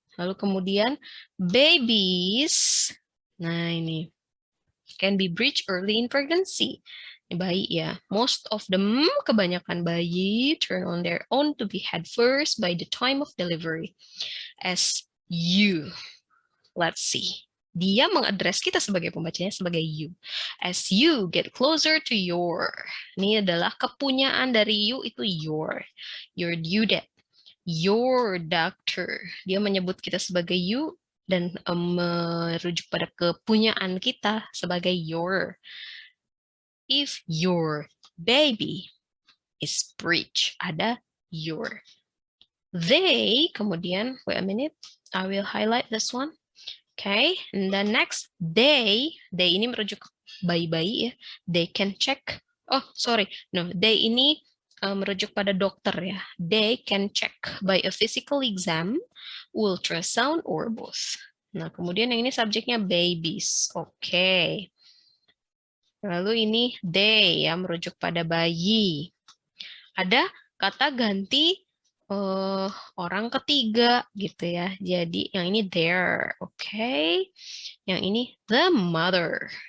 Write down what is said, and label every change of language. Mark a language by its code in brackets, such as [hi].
[id] Lalu kemudian babies, nah ini [en] can be breech early in pregnancy. [id] Ini bayi ya. [en] Most of them, [id] kebanyakan bayi [en] turn on their own to be head first by the time of delivery. As you, let's see. [id] Dia mengadres kita sebagai pembacanya sebagai you. [en] As you get closer to your. [id] Ini adalah kepunyaan dari you itu your. [en] Your due date. Your doctor. [id] Dia menyebut kita sebagai you dan merujuk pada kepunyaan kita sebagai your. [en] If your baby is breech, [id] ada [en] your. They, [id] kemudian, [en] wait a minute, I will highlight this one. And the next, [id] they ini merujuk bayi-bayi ya. [en] They can check, [id] they ini merujuk pada dokter ya. [en] They can check by a physical exam, ultrasound, or both. [id] Nah, kemudian yang ini subjeknya babies. Lalu ini they ya, merujuk pada bayi. Ada kata ganti orang ketiga gitu ya. Jadi yang ini there, Yang ini the mother.